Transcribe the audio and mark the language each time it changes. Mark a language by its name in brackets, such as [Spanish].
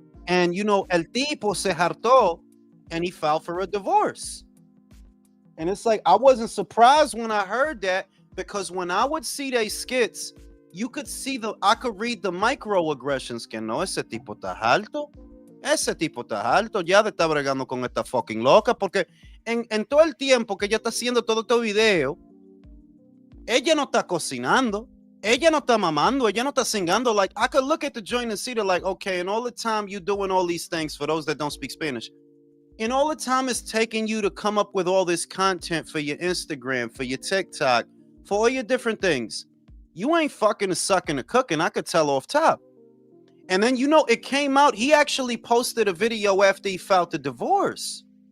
[English] And [Spanish] el tipo se hartó [English] and he filed for a divorce. And it's like, I wasn't surprised when I heard that because when I would see their skits, you could see I could read the microaggressions [Spanish] que no, ese tipo está alto. Ese tipo está alto, ya de estar bregando con esta fucking loca, porque en todo el tiempo que ella está haciendo todo este video, ella no está cocinando, ella no está mamando, ella no está singando. [English] Like, I could look at the joint and see that, like, okay, and all the time you doing all these things, for those that don't speak Spanish, and all the time it's taking you to come up with all this content for your Instagram, for your TikTok, for all your different things. You ain't fucking or sucking or cooking, I could tell off top. And then, it came out, he actually posted a video after he filed the divorce.